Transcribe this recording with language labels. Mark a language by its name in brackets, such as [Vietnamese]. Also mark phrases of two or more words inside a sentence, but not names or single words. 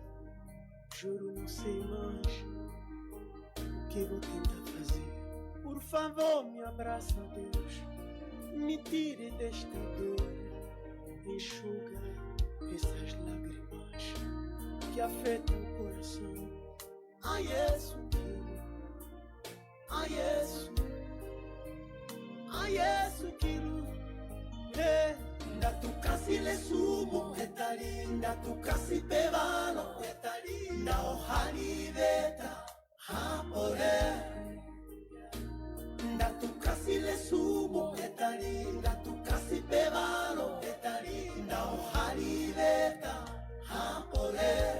[Portuguese] Juro não sei mais o que vou tentar fazer. Por favor me abraça, Deus, me tire desta dor, enxuga essas lágrimas que afetam o coração. [Umbundu] Ai Yesu, ai Yesu, ai Yesu kiru, nda tukasi le sumo etarinda tukasi bevano etarinda ohani veta hapore, nda tukasi le sumo etarinda tukasi bevano etarinda ohani veta hapore,